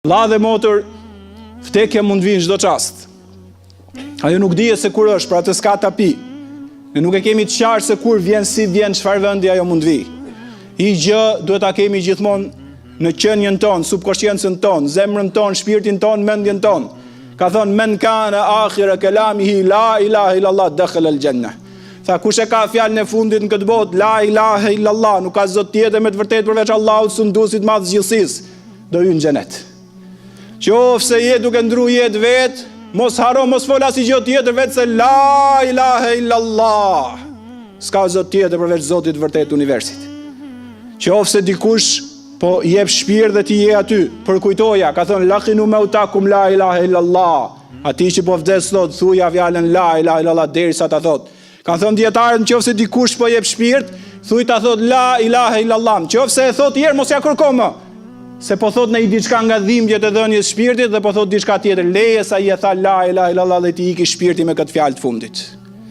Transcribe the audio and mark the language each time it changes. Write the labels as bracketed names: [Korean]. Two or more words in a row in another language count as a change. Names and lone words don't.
[Albanian] Vlla dhe motër, vdekja mund vinë çdo çast. Ajo nuk dihet se kur është, pra të s'ka tapi. Ne nuk e kemi të qartë se kur vjen, si vjen, çfarë vendi ajo mund vi. I gjë duhet ta kemi gjithmonë në qenjen tonë, subkonsciencën tonë, zemrën tonë, shpirtin tonë, mendjen tonë. Ka thonë [Arabic] من كان آخر كلامه لا إله إلا الله دخل الجنة. [Albanian] Tha kush e ka fjalën e fundit në këtë botë, [Arabic] لا إله إلا الله, [Albanian] nuk ka zot tjetër me të vërtetë përveç Allahut, sunduesit madh gjithësisë, do hyn në xhenet. Qofse je duke ndru jetë vet, mos haro, mos fol asnjë gjë tjetër vetë se [Arabic] لا إله إلا الله. [Albanian] S'ka zot tjetër përveç Zotit të vërtetë të universit. Qofse dikush po jep shpirt dhe ti je aty, përkujtoja, ka thënë [Arabic] لقنوا موتاكم لا إله إلا الله. [Albanian] Ati që po vdes thot, thuja fjalën [Arabic] لا إله إلا الله [Albanian] derisa ta thot. Kanë thënë dietarët, nëse dikush po jep shpirt, thuj ta thot [Arabic] لا إله إلا الله. [Albanian] Nëse e thot herë mos ja kërko më. Se po thot në i diçka nga dhimbjet e dhënies shpirtit dhe po thot diçka tjetër. Leje sa i e tha [Arabic] لا إله إلا الله [Albanian] dhe ti iki shpirti me këtë fjalë të fundit.